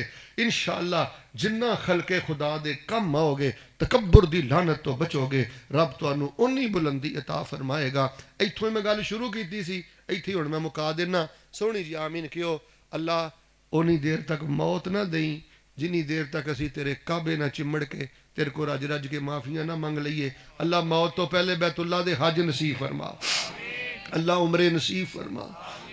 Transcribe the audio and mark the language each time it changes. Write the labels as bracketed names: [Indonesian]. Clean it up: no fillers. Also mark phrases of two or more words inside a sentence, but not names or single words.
[Punjabi] ਇਨਸ਼ਾਅੱਲਾ ਜਿੰਨਾ ਖਲਕੇ ਖੁਦਾ ਦੇ ਕੰਮ ਆਓਗੇ, ਤਕੱਬਰ ਦੀ ਲਾਨਤ ਤੋਂ ਬਚੋਗੇ, ਰੱਬ ਤੁਹਾਨੂੰ ਉਨੀ ਬੁਲੰਦੀ ਅਤਾ ਫਰਮਾਏਗਾ। ਇੱਥੋਂ ਹੀ ਮੈਂ ਗੱਲ ਸ਼ੁਰੂ ਕੀਤੀ ਸੀ, ਇੱਥੇ ਹੁਣ ਮੈਂ ਮੁਕਾ ਦੇਣਾ। ਸੋਹਣੀ ਜੀ ਆਮੀਨ ਕਿਓ। ਅੱਲਾ ਉਨੀ ਦੇਰ ਤੱਕ ਮੌਤ ਨਾ ਦੇਈ ਜਿੰਨੀ ਦੇਰ ਤੱਕ ਅਸੀਂ ਤੇਰੇ ਕਾਬੇ ਨਾ ਚਿੰਮੜ ਕੇ ਤੇਰੇ ਕੋ ਰਜ ਰਜ ਕੇ ਮਾਫ਼ੀਆ ਨਾ ਮੰਗ ਲੀਏ। ਅੱਲਾਹ ਮੌਤ ਤੋ ਪਹਿਲੇ ਬੈਤੁੱਲਾ ਦੇ ਹੱਜ ਨਸੀਬ ਫ਼ਰਮਾ, ਅੱਲਾਹ ਉਮਰੇ ਨਸੀਬ ਫ਼ਰਮਾ, अल्लाह उमरे नसीब फरमा,